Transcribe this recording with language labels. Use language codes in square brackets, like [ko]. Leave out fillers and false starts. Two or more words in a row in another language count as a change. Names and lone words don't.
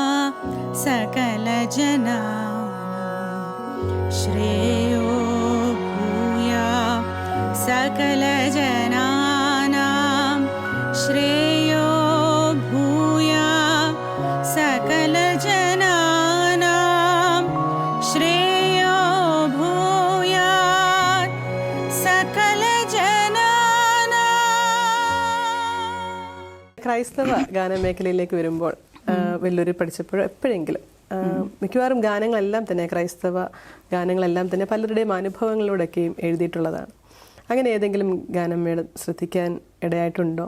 [sa] सकलजनानां श्रेयो भूया सकलजनानां श्रेयो भूया सकलजनानां श्रेयो भूया सकलजनानां. [ml] ക്രൈസ്തവ ഗാനമേഖലയിലേക്ക് വരുമ്പോൾ വെല്ലൂരിൽ പഠിച്ചപ്പോൾ എപ്പോഴെങ്കിലും മിക്കവാറും ഗാനങ്ങളെല്ലാം തന്നെ ക്രൈസ്തവ ഗാനങ്ങളെല്ലാം തന്നെ പലരുടെയും അനുഭവങ്ങളിലൂടെയൊക്കെയും എഴുതിയിട്ടുള്ളതാണ്. അങ്ങനെ ഏതെങ്കിലും ഗാനം മേഡം ശ്രദ്ധിക്കാൻ ഇടയായിട്ടുണ്ടോ?